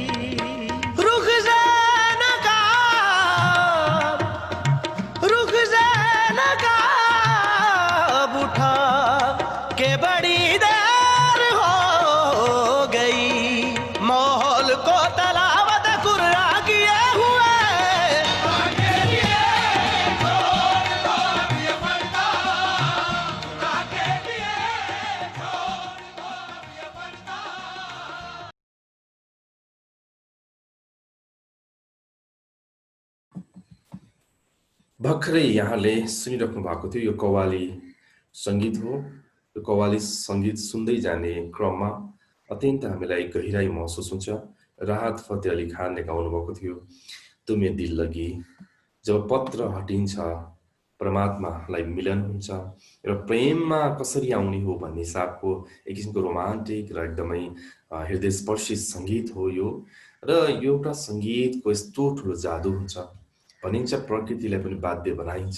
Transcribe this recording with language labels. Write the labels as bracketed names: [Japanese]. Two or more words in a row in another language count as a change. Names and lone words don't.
[Hindi] रुख से नकाब, रुख से नकाब उठा के बड़ी देर हो गई। माहौल को तलावत कुर्रा किए हुए, के लिए छोड़ दो अब ये पर्दा, खुदा के लिए छोड़ दो अब ये पर्दा। [Nepali] भर्खरै यहाँले सुनिराख्नु भएको थियो यो कव्वाली सङ्गीत हो। यो कव्वाली सङ्गीत सुन्दै जाने क्रममा अत्यन्त हामीलाई गहिराई महसुस हुन्छ। राहत फतेह अली खानले गाउनु भएको थियो तुम्हें दिल लगी। जब पत्र हटिन्छ परमात्मालाई मिलन हुन्छ र प्रेममा कसरी आउने हो भन्ने हिसाबको एक किसिमको रोमान्टिक र एकदमै हृदयस्पर्शी सङ्गीत हो यो। र यो एउटा सङ्गीतको यस्तो ठुलो जादु हुन्छ, भनिन्छ प्रकृतिलाई पनि बाध्य बनाइन्छ।